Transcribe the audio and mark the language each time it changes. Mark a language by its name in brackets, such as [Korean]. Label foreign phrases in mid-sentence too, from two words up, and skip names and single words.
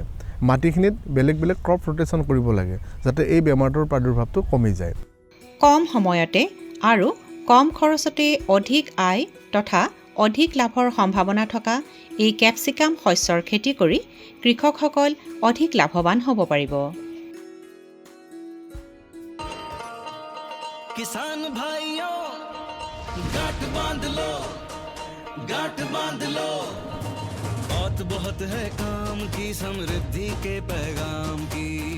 [Assamese] মাটিখিনিত বেলেগ বেলেগ ক্ৰপ ৰোটেশ্যন কৰিব লাগে যাতে এই বেমাৰটোৰ প্ৰাদুৰ্ভাৱটো কমি যায়। কম সময়তে আৰু কম খৰচতে অধিক আয় তথা অধিক লাভৰ সম্ভাৱনা থকা এই কেপচিকাম শস্যৰ খেতি কৰি কৃষকসকল অধিক লাভৱান হ'ব পাৰিব। [Hindi] किसान भाइयों गांठ बांध लो बात बहुत है काम की, समृद्धि के पैगाम की।